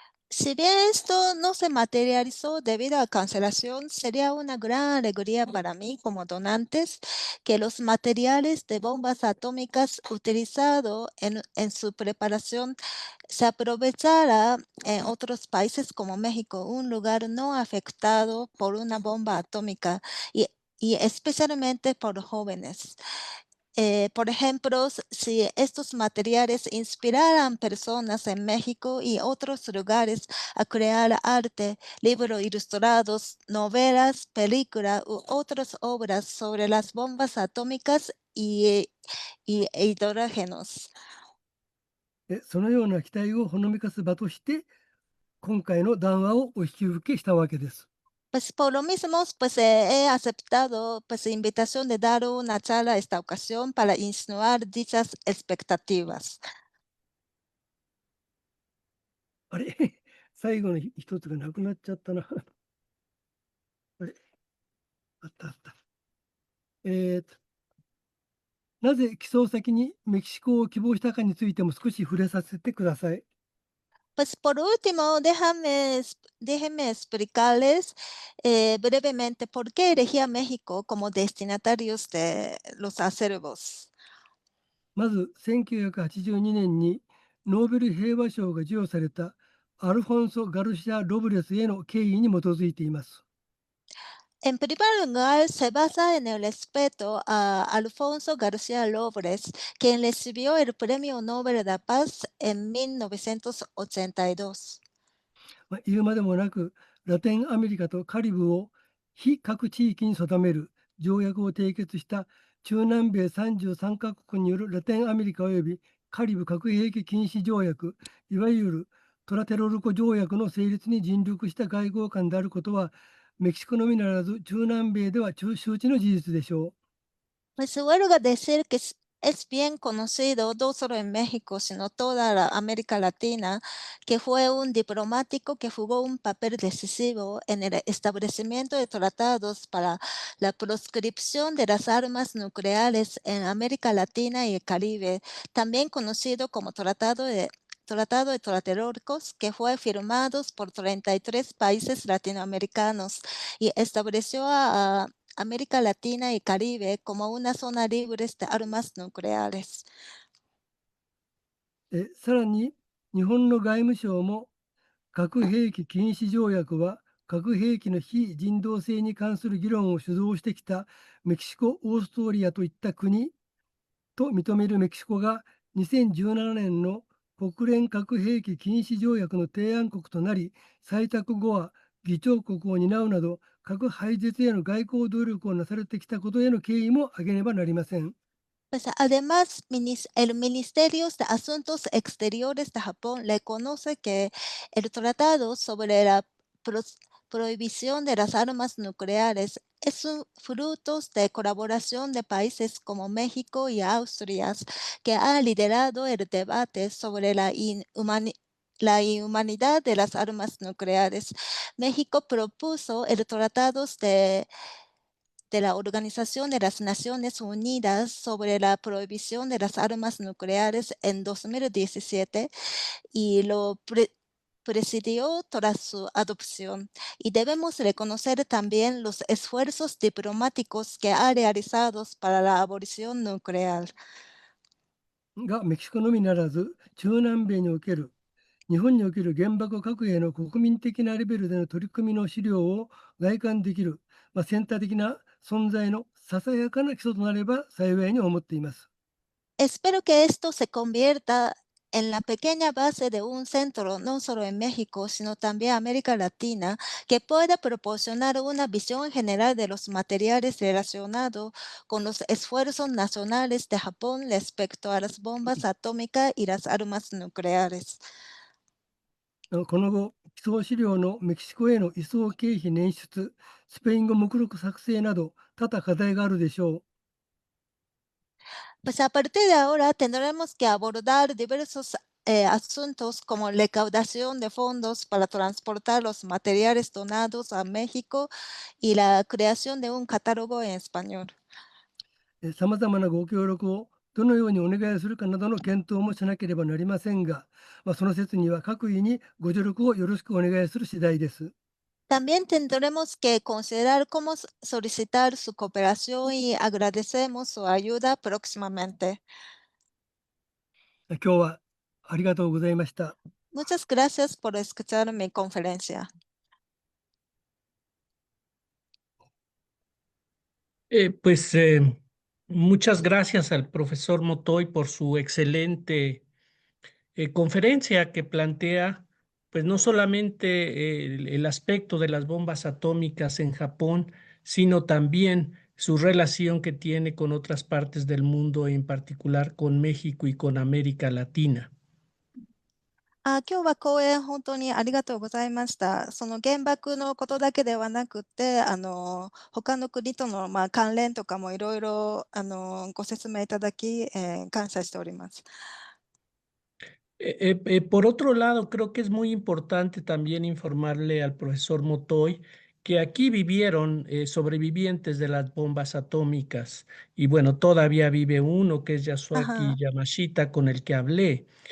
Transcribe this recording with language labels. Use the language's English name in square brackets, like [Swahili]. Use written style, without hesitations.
[Spanish] Si bien esto no se materializó debido a cancelación, sería una gran alegría para mí como donantes que los materiales de bombas atómicas utilizados en su preparación se aprovechara en otros países como México, un lugar no afectado por una bomba atómica y especialmente por jóvenes. Por ejemplo, si estos materiales inspiraran personas en México y otros lugares a crear arte, libros ilustrados, novelas, películas u otras obras sobre las bombas atómicas y hidrógenos. [Japanese] そのような期待をほのめかす場として、今回の談話をお引き受けしたわけです。 [Spanish] Pues por lo mismo, pues he aceptado pues invitación de dar una charla esta ocasión para insinuar dichas expectativas. [Japanese] あれ最後の一つがなくなっちゃったな。あれあったあった。なぜ寄贈先にメキシコを希望したかについても少し触れさせてください。 [Spanish] Pues por último, déjenme explicarles brevemente por qué elegí a México como destinatarios de los acervos. [Japanese] まず1982年にノーベル平和賞が授与されたアルフォンソ・ガルシア・ロブレスへの敬意に基づいています。 [Spanish] En primer lugar, se basa en el respeto a Alfonso García López, quien recibió el Premio Nobel de la Paz en 1982. [Japanese] 言うまでもなく、ラテンアメリカとカリブを非核地域に定める条約を締結した中南米33カ国によるラテンアメリカ及びカリブ核兵器禁止条約、いわゆるトラテロルコ条約の成立に尽力した外交官であることは、メキシコのみならず中南米では周知の事実でしょう。 [Spanish] Pues huelga decir que es bien conocido, no solo en México, sino toda la América Latina, que fue un diplomático que jugó un papel decisivo en el establecimiento de tratados para la proscripción de las armas nucleares en América Latina y el Caribe, también conocido como Tratado de Tlatelolco, que fue firmado por 33 países latinoamericanos y estableció a América Latina y Caribe como una zona libre de armas nucleares. [Japanese] さらに日本の外務省も核兵器禁止条約は核兵器の非人道性に関する議論を主導してきたメキシコ、オーストリアといった国と認めるメキシコが2017年の国連核兵器禁止条約の提案国となり、採択後は議長国を担うなど核廃絶への外交努力をなされてきたことへの敬意も挙げねばなりません。 [Spanish] Pues además, el Ministerio de Asuntos Exteriores de Japón reconoce que el tratado sobre la prohibición de las armas nucleares es un fruto de colaboración de países como México y Austria, que ha liderado el debate sobre la inhumanidad de las armas nucleares. México propuso el tratado de la Organización de las Naciones Unidas sobre la prohibición de las armas nucleares en 2017 y lo presidió tras su adopción. Y debemos reconocer también los esfuerzos diplomáticos que ha realizado para la abolición nuclear. [Japanese] がメキシコのみならず、中南米における日本における原爆核兵の国民的なレベルでの取り組みの資料を外観できる、センター的な存在のささやかな基礎となれば幸いに思っています。 [Spanish] Espero que esto se convierta en la pequeña base de un centro, no solo en México, sino también en América Latina, que pueda proporcionar una visión general de los materiales relacionados con los esfuerzos nacionales de Japón respecto a las bombas atómicas y las armas nucleares. [Japanese] この後、基礎資料のメキシコへの移送経費捻出、スペイン語目録作成など多々課題があるでしょう。 [Spanish] Pues a partir de ahora tendremos que abordar diversos asuntos como recaudación de fondos para transportar los materiales donados a México y la creación de un catálogo en español. [Japanese] さまざまなご協力をどのようにお願いするかなどの検討もしなければなりませんが、その説には各位にご助力をよろしくお願いする次第です。 [Spanish] También tendremos que considerar cómo solicitar su cooperación y agradecemos su ayuda próximamente. [Japanese] 今日はありがとうございました。 [Spanish] Muchas gracias por escuchar mi conferencia. Pues muchas gracias al profesor Motoy por su excelente conferencia que plantea, pues no solamente el aspecto de las bombas atómicas en Japón, sino también su relación que tiene con otras partes del mundo, en particular con México y con América Latina. [Japanese] 今日は講演本当にありがとうございました。その原爆のことだけではなくて、他の国との関連とかもいろいろご説明いただき、感謝しております。 [Spanish] Por otro lado, creo que es muy importante también informarle al profesor Motoy que aquí vivieron sobrevivientes de las bombas atómicas y bueno, todavía vive uno que es Yasuaki Ajá, Yamashita con el que hablé.